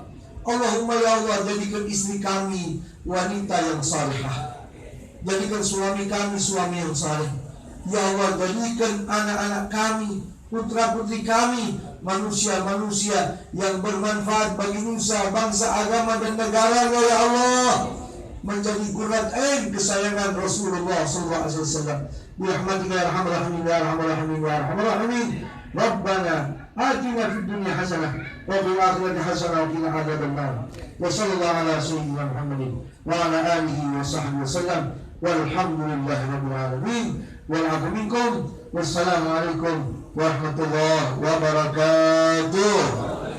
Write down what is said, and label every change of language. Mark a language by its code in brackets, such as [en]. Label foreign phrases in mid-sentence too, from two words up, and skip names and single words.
[ar] اللهم يا الله, [id] jadikan istri kami wanita yang salihah, jadikan suami kami suami yang saleh. [ar] يا الله, [id] jadikan anak-anak kami, putra-putri kami, manusia-manusia yang bermanfaat bagi nusa, bangsa, agama dan negara [ar] يا الله, [id] menjadi [ar] قرة عين [id] kesayangan Rasulullah [ar] صلى الله عليه وسلم. برحمتك يا أرحم الراحمين يا أرحم الراحمين يا أرحم الراحمين. ربنا آتنا في الدنيا حسنة وفي الآخرة حسنة وقنا عذاب النار. وصلى الله على سيدنا محمد وعلى آله وصحبه وسلم. والحمد لله رب العالمين. والعفو منكم. والسلام عليكم ورحمة الله وبركاته.